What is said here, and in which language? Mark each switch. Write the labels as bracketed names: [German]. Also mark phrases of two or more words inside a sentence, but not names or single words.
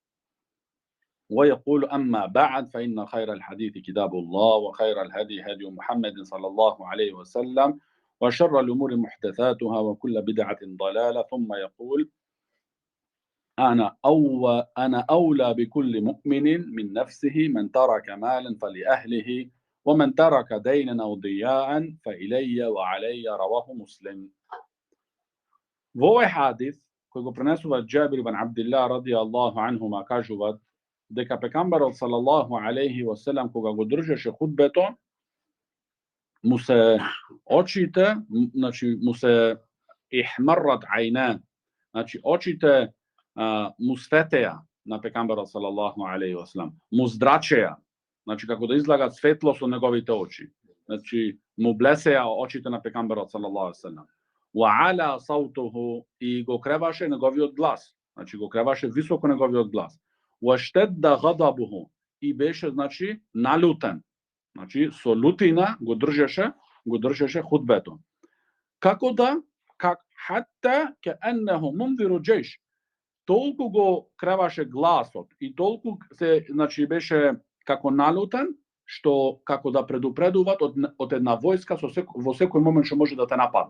[Arabic] ويقول أما بعد فإن خير الحديث كتاب الله وخير الهدي هدي محمد صلى الله عليه وسلم وشر الأمور محدثاتها وكل بدعة ضلالة ثم يقول أنا أولى بكل مؤمن من نفسه من ترك مالا فلأهله ومن ترك دينا أو ضياعا فإلي وعلي رواه مسلم. [Macedonian] Во овој хадис кој го пренесува Џабир ибн Абдилlah [Arabic] رضي الله عنهما [Macedonian] кажуваат дека пекамберот салаллаху [Arabic] عليه وسلم [Macedonian] кога го држеше худбето му се очите, значи му се [Arabic] احمرت عينا, [Macedonian] значи очите му светеја на пекамберот [Arabic] صلى الله عليه وسلم, [Macedonian] му здрачеја, значи како да излагат светло со неговите очи, значи му блесеја очите на пекамберот [Arabic] صلى الله عليه وسلم. وعلا صوته [Macedonian] и го креваше неговиот глас, значи го креваше високо неговиот глас. [Arabic] واشتد غضبه [Macedonian] и беше значи налутен, значи со лутина го држеше худбето. Како [Arabic] حتى كأنه منذر جيش, [Macedonian] толку го креваше гласот и толку се значи беше како налутен што како да предупредуваат од една војска во секој момент што може да те нападне.